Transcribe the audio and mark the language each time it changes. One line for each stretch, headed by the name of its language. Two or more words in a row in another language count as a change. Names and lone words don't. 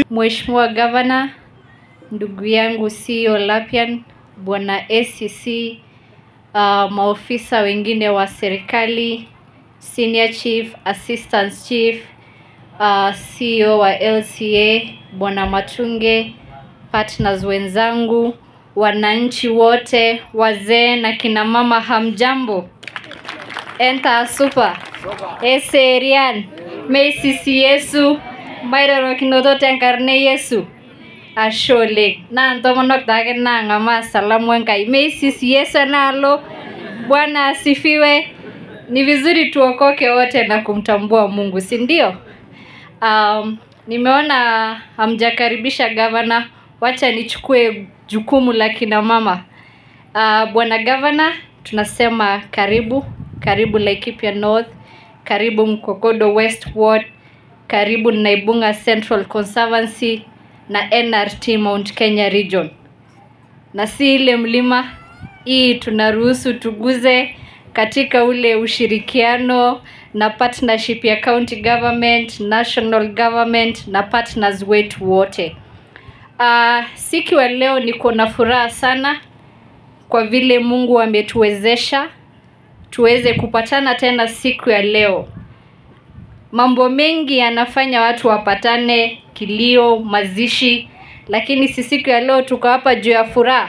Swahili: Mheshimiwa Gavana, ndugu yangu CEO Lapian, bwana ACC, maofisa wengine wa serikali,
English: Senior Chief, Assistant Chief,
Swahili: CEO wa LCA, bwana Matunge, partners wenzangu, wananchi wote, wazee na kina mama, hamjambo.
Masai: Enta super. Eserian. Meisisi Yesu. Mairaro kinoto tenkarne Yesu. Ashole. Na ntomonok take na ngama salamu enkai. Meisisi Yesu nalo.
Swahili: Bwana asifiwe. ni vizuri tuokoke wote na kumtambua Mungu, si ndio? Nimeona hamjakaribisha gavana, wacha nichukue jukumu la kina mama. Bwana gavana, tunasema karibu Laikipia North, karibu Mkokodo West Ward, karibu Naibunga Central Conservancy na NRT Mount Kenya Region. Na si ile mlima, hii tunaruhusu tuguze katika ule ushirikiano na partnership ya
English: county government, national government
Swahili: na partners wetu wote. Siku ya leo niko na furaha sana kwa vile Mungu ametuwezesha tuweze kupatana tena siku ya leo. Mambo mengi yanafanya watu wapatane, kilio, mazishi, lakini siku ya leo tuko hapa juu ya furaha.